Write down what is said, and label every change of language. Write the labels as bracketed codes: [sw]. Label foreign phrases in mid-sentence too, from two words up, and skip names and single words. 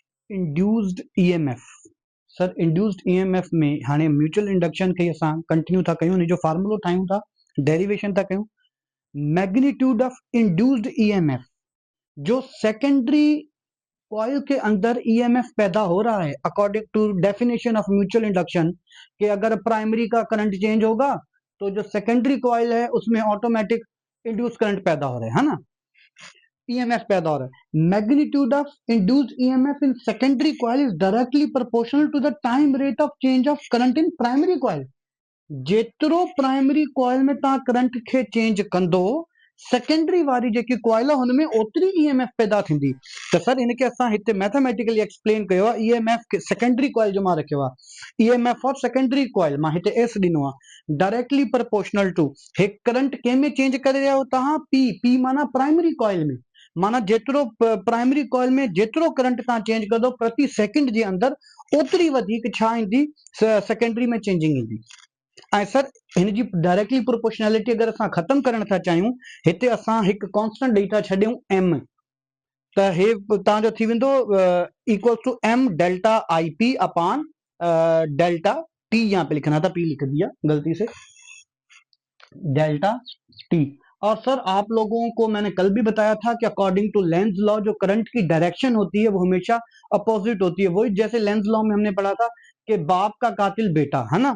[en] induced EMF. [sd] सर [en] induced EMF [sd] में हाणे [en] mutual induction [sd] खे असां कंटिन्यू था कयूं, जो फार्मूलो ठाहियूं था, डेरिवेशन था कयूं। [en] magnitude of induced EMF, [ur] جو [en] secondary coil [ur] کے اندر ای ایم ایف پیدا ہو رہا ہے [en] according to definition of mutual induction, [ur] کہ اگر پرائمری کا کرنٹ چینج ہوگا تو جو [en] secondary coil [ur] ہے اس میں [en] automatic induce current [ur] پیدا ہو رہا ہے نا، ای ایم ایف پیدا ہو رہا ہے. [en] Magnitude of induced EMF in secondary coil is directly proportional to the time rate of change of current in primary coil. [sd] जेतिरो [en] primary coil [sd] में तव्हां करंट खे चेंज कंदो, सेकेंडरी वारी जेकी कॉइल आहे हुन में ओतिरी ईएमएफ पैदा थींदी। त सर इनखे असां हिते [en] mathematically explain [sd] कयो आहे, [en] EMF secondary coil [sd] जो मां रखियो आहे, [en] EMF of secondary coil [sd] मां हिते एस ॾिनो आहे, [en] directly proportional to [sd] हिकु करंट कंहिंमें चेंज करे रहिया आहियो तव्हां, पी माना [en] primary coil [sd] में, माना जेतिरो [en] primary coil [sd] में जेतिरो करंट तव्हां चेंज कंदो प्रति सेकंड जे अंदर ओतिरी वधीक छा ईंदी, सेकेंडरी में चेंजिंग ईंदी। ऐं सर हिन जी [en] directly proportionality [sd] अगर असां ख़त्म करण था चाहियूं, हिते असां हिकु कॉन्स्टेंट ॾेई था छॾियूं एम, त हे तव्हांजो थी वेंदो [en] equal to M delta I P upon delta T, [ur] یہاں پہ لکھنا تھا پی لکھ دیا غلطی سے, [en] delta T. [ur] اور سر آپ لوگوں کو میں نے کل بھی بتایا تھا کہ [en] according to Lenz law [ur] جو کرنٹ کی ڈائریکشن ہوتی ہے وہ ہمیشہ اپوزٹ ہوتی ہے، وہی جیسے [en] Lenz law [ur] میں ہم نے پڑھا تھا کہ باپ کا قاتل بیٹا ہے نا.